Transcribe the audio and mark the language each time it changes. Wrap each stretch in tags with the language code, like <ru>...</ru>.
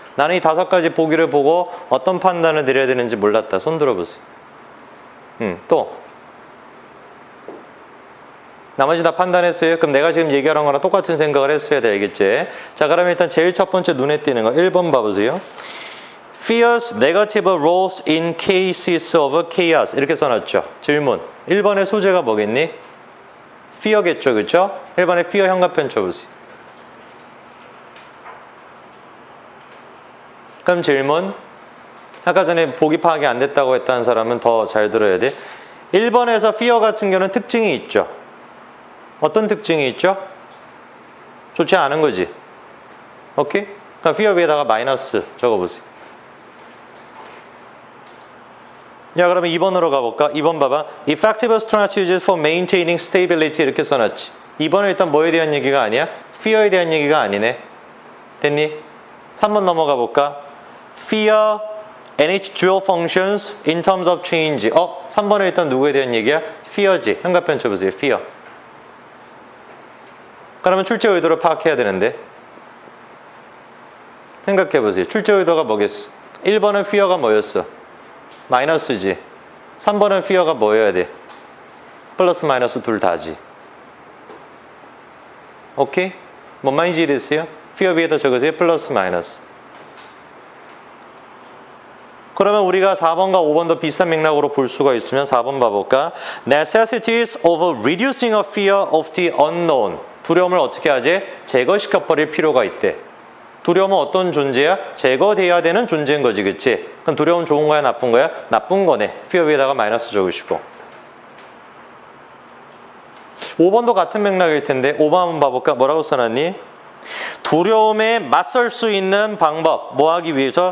<ko>나는 이 5가지 보기를 보고 어떤 판단을 내려야 되는지 몰랐다. 손 들어보세요. 또 나머지 다 판단했어요? 그럼 내가 지금 얘기하는 거랑 똑같은 생각을 했어야 돼. 알겠지? 자 그러면 일단 제일 첫 번째 눈에 띄는 거 1번 봐보세요.</ko> <en>Fears negative roles in cases of chaos</en> <ko>이렇게 써놨죠. 질문 1번의 소재가 뭐겠니? fear겠죠. 그렇죠? 1번의 fear 현관편 쳐보세요. 그럼 질문 아까 전에 보기 파악이 안 됐다고 했다는 사람은 더 잘 들어야 돼. 1번에서 fear 같은 경우는 특징이 있죠. 어떤 특징이 있죠? 좋지 않은 거지. 오케이? 그럼 fear 위에다가 마이너스 적어보세요. 야 그러면 2번으로 가볼까? 2번 봐봐.</ko> <en>Effective strategies for maintaining stability</en> <ko>이렇게 써놨지. 2번은 일단 뭐에 대한 얘기가 아니야? fear에 대한 얘기가 아니네. 됐니? 3번 넘어가 볼까?</ko> <en>Fear and its dual functions in terms of change.</en> <ko>3번은 일단 누구에 대한 얘기야? fear지. 현관편 쳐보세요. fear. 그러면 출제 의도를 파악해야 되는데 생각해보세요. 출제 의도가 뭐겠어? 1번은 fear가 뭐였어? 마이너스지. 3번은 fear가 뭐여야 돼? 플러스 마이너스 둘 다지. 오케이? 뭔 말인지 이해됐어요? fear 위에다 적으세요. 플러스 마이너스. 그러면 우리가 4번과 5번도 비슷한 맥락으로 볼 수가 있으면 4번 봐볼까?</ko> <en>Necessities of reducing a fear of the unknown.</en> <ko>두려움을 어떻게 하지? 제거시켜버릴 필요가 있대. 두려움은 어떤 존재야? 제거돼야 되는 존재인 거지, 그치? 그럼 두려움 좋은 거야, 나쁜 거야? 나쁜 거네. fear 위에다가 마이너스 적으시고. 5번도 같은 맥락일 텐데 5번 한번 봐볼까? 뭐라고 써놨니? 두려움에 맞설 수 있는 방법. 뭐 하기 위해서?</ko>